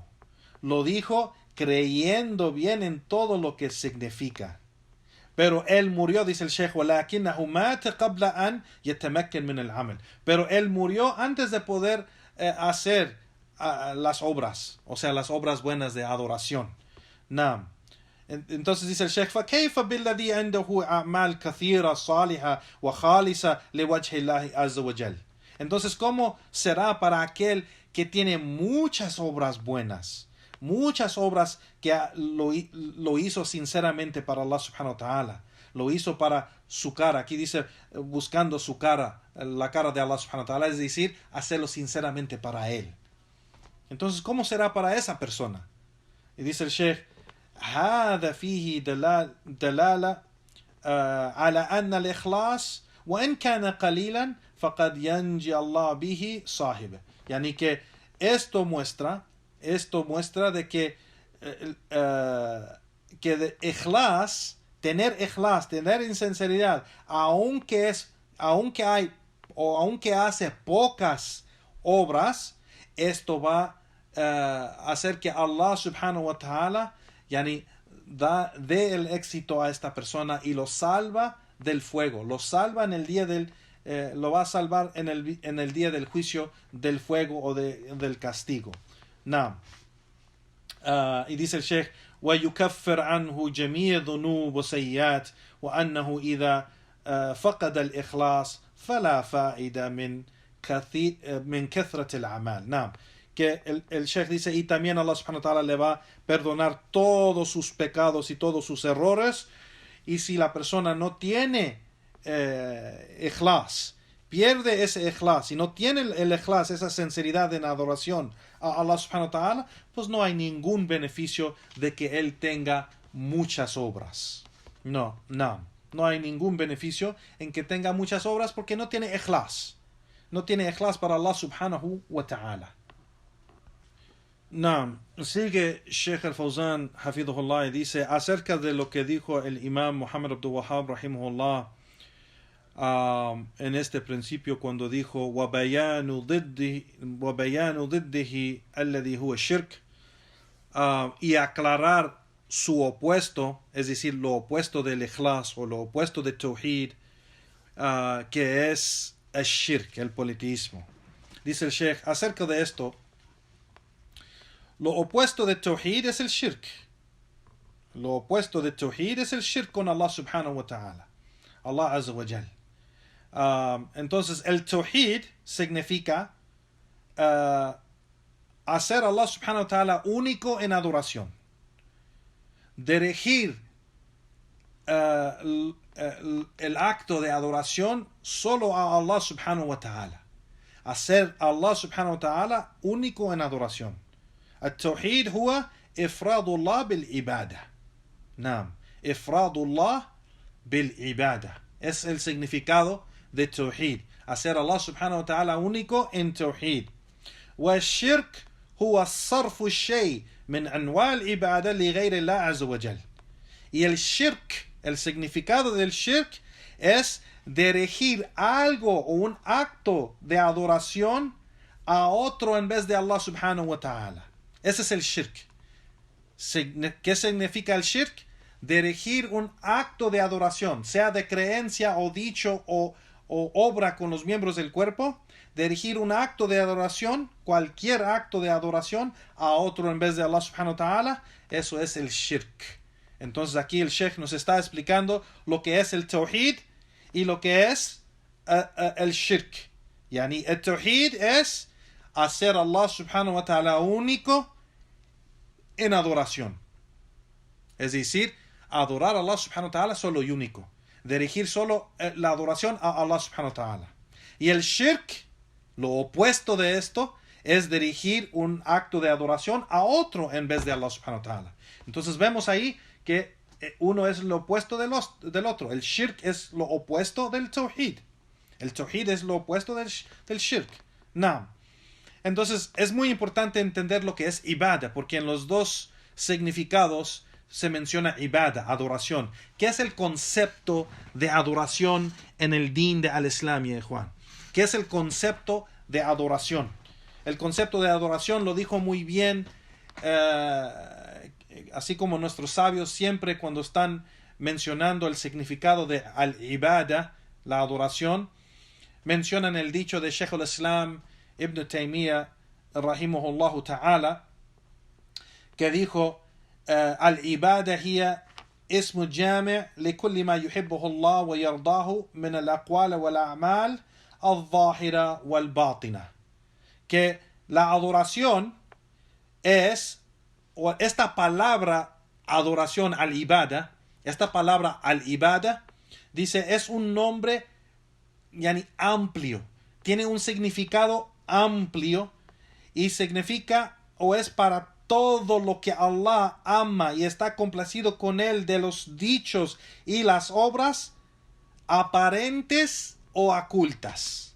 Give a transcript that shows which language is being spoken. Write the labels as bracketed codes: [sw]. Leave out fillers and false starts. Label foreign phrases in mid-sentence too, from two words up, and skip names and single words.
[es] Lo dijo creyendo bien en todo lo que significa. Pero él murió, dice el Sheikh, pero él murió antes de poder hacer las obras, o sea, las obras buenas de adoración. Naam. Entonces dice el Sheikh, [ar] فكيف بالذي عنده أعمال كثيرة صالحة وخالصة لوجه الله عز وجل. [es] Entonces, ¿cómo será para aquel que tiene muchas obras buenas? Muchas obras que lo hizo sinceramente para Allah [ar] سبحانه وتعالى. [es] Lo hizo para su cara. Aquí dice, buscando su cara, la cara de Allah [ar] سبحانه وتعالى, [es] es decir, hacerlo sinceramente para él. Entonces, ¿cómo será para esa persona? Y dice el Sheikh, [ar] هذا فيه دلالة على أن الإخلاص وإن كان قليلا فقد ينجي الله به صاحبه. [es] Yani que esto muestra de que de ikhlas, tener insinceridad, aunque hace pocas obras, esto va a hacer que Allah [ar] سبحانه وتعالى [es] dé el éxito a esta persona y lo salva del fuego, lo salva en el día lo va a salvar en el día del juicio, del fuego o del castigo. Naam. Y dice el Sheikh, [ar] ويكفر عنه جميع ذنوب وسيئات وأنه إذا فقد الإخلاص فلا فائدة من كثرة الأعمال. Naam. [es] Que el Sheikh dice, y también Allah [ar] سبحانه وتعالى [es] le va a perdonar todos sus pecados y todos sus errores, y si la persona no tiene ikhlas, pierde ese ikhlas y no tiene el ikhlas, esa sinceridad en adoración a Allah [ar] سبحانه وتعالى, [es] pues no hay ningún beneficio de que él tenga muchas obras. No hay ningún beneficio en que tenga muchas obras porque no tiene ikhlas. No tiene ikhlas para Allah [ar] سبحانه وتعالى. [es] Naam, sigue Sheikh al-Fawzan hafidhullah y dice acerca de lo que dijo el imam Muhammad Abdul Wahhab rahimahullah en este principio cuando dijo [ar] وَبَيَانُ ضِدِّهِ الَّذِي هُوَ الشِّرْكِ, [es] y aclarar su opuesto, es decir, lo opuesto del ikhlas o lo opuesto de tawhid, que es el shirk, el politeísmo. Dice el Sheikh acerca de esto, lo opuesto de tawhid es el shirk. Lo opuesto de tawhid es el shirk con Allah [ar] سبحانه وتعالى, [es] Allah [ar] عز وجل. [es] Entonces el tawhid significa hacer a Allah [ar] سبحانه وتعالى [es] único en adoración, dirigir el acto de adoración solo a Allah [ar] سبحانه وتعالى, [es] hacer a Allah [ar] سبحانه وتعالى [es] único en adoración. [ar] التوحيد هو إفراد الله بالعبادة. نعم, إفراد الله بالعبادة [es] es el significado de tawhid, hacer a Allah [ar] سبحانه وتعالى [es] único en tawhid. [ar] والشرك هو صرف الشيء من أنواع العبادة لغير الله عز وجل. [es] Y el shirk, el significado del shirk es dirigir algo o un acto de adoración a otro en vez de Allah [ar] سبحانه وتعالى. [es] Ese es el shirk. ¿Qué significa el shirk? Dirigir un acto de adoración, sea de creencia o dicho o obra con los miembros del cuerpo, dirigir un acto de adoración, cualquier acto de adoración, a otro en vez de Allah [ar] سبحانه وتعالى, [es] eso es el shirk. Entonces aquí el Sheikh nos está explicando lo que es el tawhid y lo que es el shirk. Yani el tawhid es hacer a Allah [ar] سبحانه وتعالى [es] único en adoración. Es decir, adorar a Allah [ar] سبحانه وتعالى [es] solo y único. Dirigir solo la adoración a Allah [ar] سبحانه وتعالى. [es] Y el shirk, lo opuesto de esto, es dirigir un acto de adoración a otro en vez de Allah [ar] سبحانه وتعالى. [es] Entonces vemos ahí que uno es lo opuesto del otro. El shirk es lo opuesto del tawhid. El tawhid es lo opuesto del shirk. Naam. Entonces es muy importante entender lo que es ibada, porque en los dos significados se menciona ibada, adoración. ¿Qué es el concepto de adoración en el din de al-Islam, Juan? ¿Qué es el concepto de adoración? El concepto de adoración lo dijo muy bien, así como nuestros sabios siempre cuando están mencionando el significado de al-ibada, la adoración, mencionan el dicho de Sheikh al-Islam Ibn Taymiyyah, [ar] رحمه الله تعالى, [es] que dijo: [ar] العبادة هي اسم جامع لكل ما يحبه الله ويرضاه من الأقوال والأعمال الظاهرة والباطنة. [es] Que la adoración es, o esta palabra adoración al-ibada, esta palabra al-ibada, dice, es un nombre yani, amplio, tiene un significado amplio y significa o es para todo lo que Allah ama y está complacido con él de los dichos y las obras aparentes o ocultas.